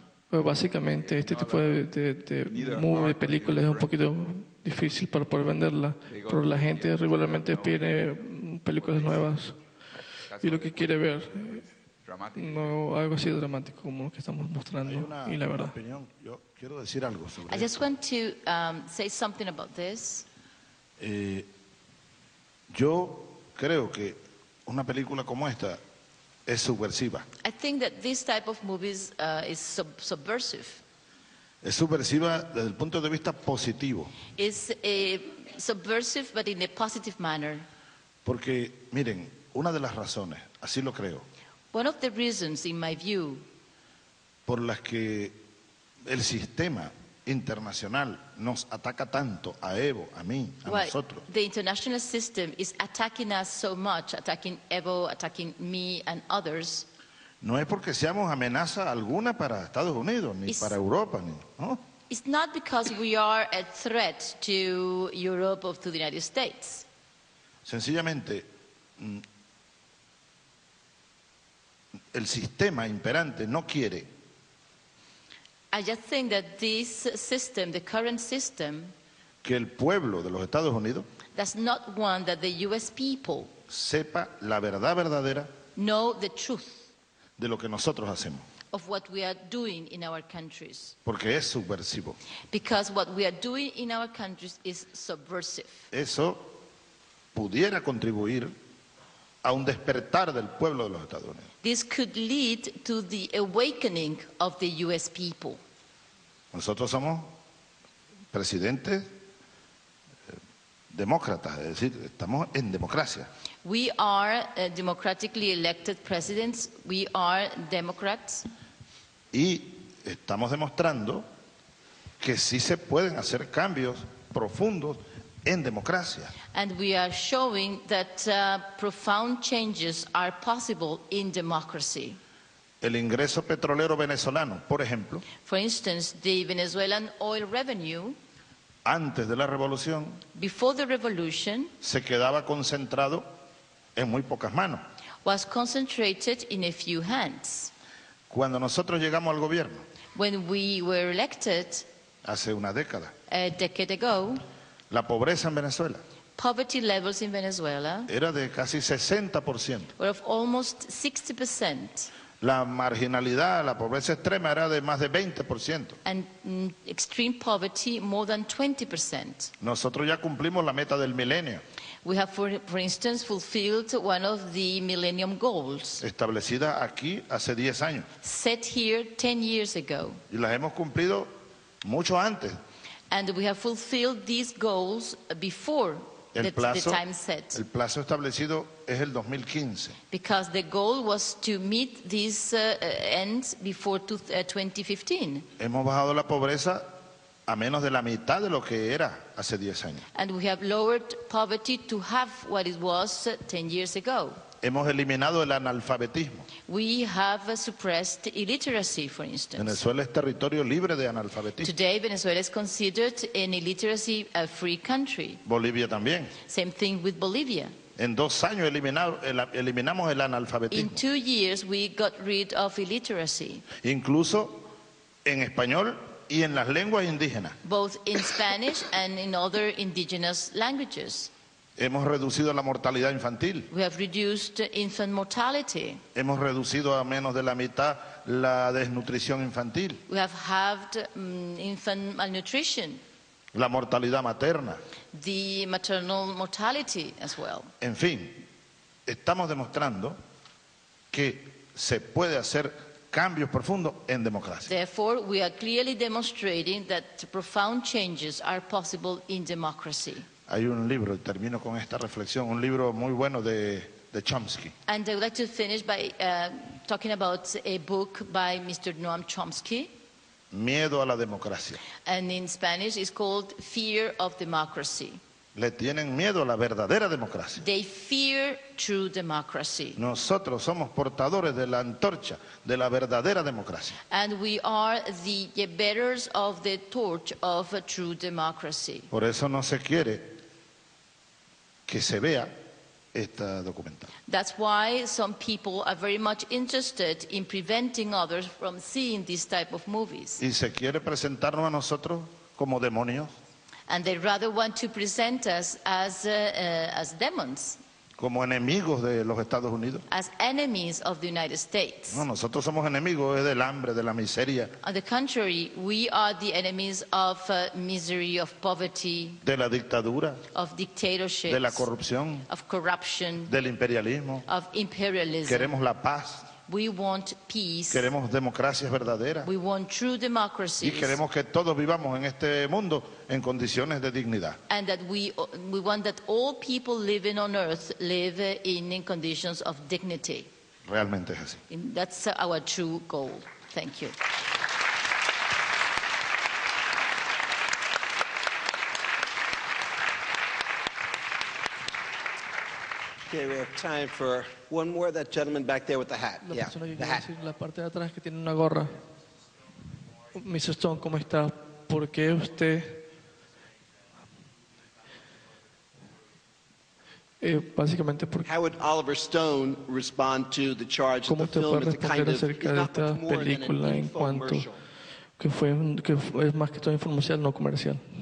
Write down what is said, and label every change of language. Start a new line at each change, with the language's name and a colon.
Spanish: Pues básicamente este tipo de películas es un poquito difícil para poder venderla, pero la gente regularmente pide películas nuevas y lo que quiere ver no algo así dramático como lo que estamos mostrando. Y la verdad, yo quiero decir algo sobre
English: I just want to say something about this.
Spanish: Yo creo que una película como esta es subversiva.
English: I think that this type of movies is subversive.
Spanish: Es subversiva desde el punto de vista positivo.
English: It's subversive, but in a positive manner.
Spanish: Porque, miren, una de las razones, así lo creo,
English: one of the reasons, in my view,
Spanish: por las que el sistema internacional nos ataca tanto a Evo, a mí, a nosotros.
English: The international system is attacking us so much, attacking Evo, attacking me and others.
Spanish: No es porque seamos amenaza alguna para Estados Unidos, ni para Europa, ¿no?
English: It's not because we are a threat to Europe or to the United States.
Spanish: Sencillamente, el sistema imperante no quiere
English: I just think that this system, the current system,
Spanish: que el pueblo de los Estados Unidos
English: does not want that the U.S. people
Spanish: sepa la verdad verdadera
English: know the truth
Spanish: de lo que nosotros hacemos.
English: of what we are doing in our countries.
Spanish: Porque es subversivo.
English: Because what we are doing in our countries is subversive.
Spanish: Eso pudiera contribuir a un despertar del pueblo de los Estados Unidos.
English: This could lead to the awakening of the U.S. people.
Spanish: Nosotros somos presidentes demócratas, es decir, estamos en democracia.
English: We are democratically elected presidents. We are Democrats.
Spanish: Y estamos demostrando que sí se pueden hacer cambios profundos en democracia.
English: And we are showing that profound changes are possible in democracy.
Spanish: El ingreso petrolero venezolano, por ejemplo,
English: For instance, the Venezuelan oil revenue,
Spanish: antes de la revolución,
English: before the revolution,
Spanish: se quedaba concentrado en muy pocas manos.
English: was concentrated in a few hands.
Spanish: Cuando nosotros llegamos al gobierno,
English: When we were elected
Spanish: hace una década,
English: a decade ago,
Spanish: la pobreza en Venezuela
English: poverty levels in Venezuela
Spanish: era de casi 60%.
English: were of almost 60%.
Spanish: La marginalidad, la pobreza extrema era de más de 20%.
English: And extreme poverty more than 20%.
Spanish: Nosotros ya cumplimos la meta del milenio,
English: We have, for instance, fulfilled one of the Millennium Goals,
Spanish: establecida aquí hace 10 años.
English: set here 10 years ago.
Spanish: Y las hemos cumplido mucho antes.
English: And we have fulfilled these goals before the time set.
Spanish: El plazo establecido es el 2015.
English: Because the goal was to meet these ends before 2015.
Spanish: Hemos bajado la pobreza a menos de la mitad de lo que era hace 10 años.
English: And we have lowered poverty to half what it was 10 years ago.
Spanish: Hemos eliminado el analfabetismo.
English: We have suppressed illiteracy, for instance.
Spanish: Venezuela es territorio libre de analfabetismo.
English: Today, Venezuela is considered an illiteracy-free country.
Spanish: Bolivia también.
English: Same thing with Bolivia.
Spanish: En 2 años eliminamos el analfabetismo.
English: In 2 years, we got rid of illiteracy.
Spanish: Incluso en español y en las lenguas indígenas.
English: Both in Spanish and in other indigenous languages.
Spanish: Hemos reducido la mortalidad infantil.
English: We have reduced infant mortality.
Spanish: Hemos reducido a menos de la mitad la desnutrición infantil.
English: We have halved infant malnutrition.
Spanish: La mortalidad materna.
English: The maternal mortality as well.
Spanish: En fin, estamos demostrando que se puede hacer cambios profundos en democracia.
English: Therefore, we are clearly demonstrating that profound changes are possible in democracy.
Spanish: Hay un libro, y termino con esta reflexión, un libro muy bueno de Chomsky.
English: And I would like to finish by talking about a book by Mr. Noam Chomsky.
Spanish: Miedo a la democracia.
English: And in Spanish it's called Fear of Democracy.
Spanish: Le tienen miedo a la verdadera democracia.
English: They fear true democracy.
Spanish: Nosotros somos portadores de la antorcha de la verdadera democracia.
English: And we are the bearers of the torch of a true democracy.
Spanish: Por eso no se quiere que se vea esta documental.
English: That's why some people are very much interested in preventing others from seeing this type of movies.
Spanish: Y se quiere presentarnos a nosotros como demonios.
English: And they rather want to present us as demons.
Spanish: Como enemigos de los Estados Unidos.
English: As enemies of the United States.
Spanish: No, nosotros somos enemigos del hambre, de la miseria.
English: On the contrary, we are the enemies of misery, of poverty,
Spanish: de la dictadura,
English: of dictatorship,
Spanish: de la corrupción,
English: of corruption,
Spanish: del imperialismo.
English: of imperialism.
Spanish: Queremos la paz.
English: We want peace.
Spanish: Queremos democracias verdaderas.
English: We want true democracies.
Spanish: Y queremos que todos vivamos en este mundo en condiciones de dignidad.
English: And that we want that all people living on earth live in conditions of dignity.
Spanish: Realmente es así.
English: And that's our true goal. Thank you. Okay, we have time for one more. That gentleman back there with the hat.
Spanish: La
English: Yeah,
Spanish: persona que
English: the
Spanish: quiere
English: hat.
Spanish: decir la parte de atrás que tiene una gorra. Mr. Stone, ¿cómo está? ¿Por qué usted básicamente porque
English: How would Oliver Stone respond to the charge that
Spanish: ¿cómo
English: the
Spanish: usted puede
English: film is a kind of
Spanish: acerca de
English: not
Spanish: esta
English: much more than
Spanish: película
English: an
Spanish: en cuanto
English: infomercial?
Spanish: que es más que todo comercial, no comercial?